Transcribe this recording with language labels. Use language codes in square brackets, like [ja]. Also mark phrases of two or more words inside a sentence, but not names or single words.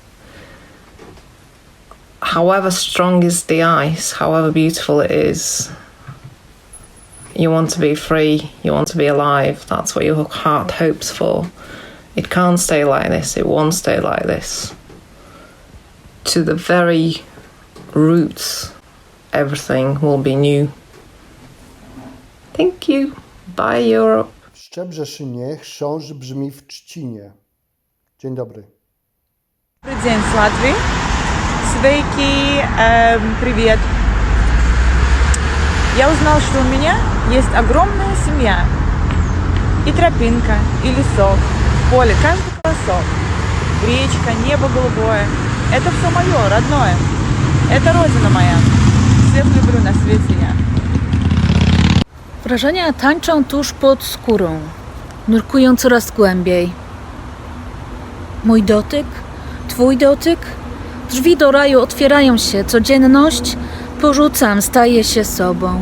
[en] However strong is the ice, however beautiful it is, you want to be free, you want to be alive, that's what your heart hopes for. It can't stay like this, it won't stay like this. To the very roots, everything will be new. Thank you. Bye, Europe. [pl] W Szczebrzeszynie chrząszcz brzmi w trzcinie. Dzień dobry. [ru] Добрый день с Латвии. Sveiki, привет. Я узнал, что у меня есть огромная семья. И тропинка, и лесок, поле, каждый колосок, речка, небо голубое. Это все мое, родное. Это родина моя. Всех люблю на свете я. [pl] Wrażenia tańczą tuż pod skórą, nurkują coraz głębiej. Mój dotyk, twój dotyk, drzwi do raju otwierają się, codzienność porzucam, staję się sobą.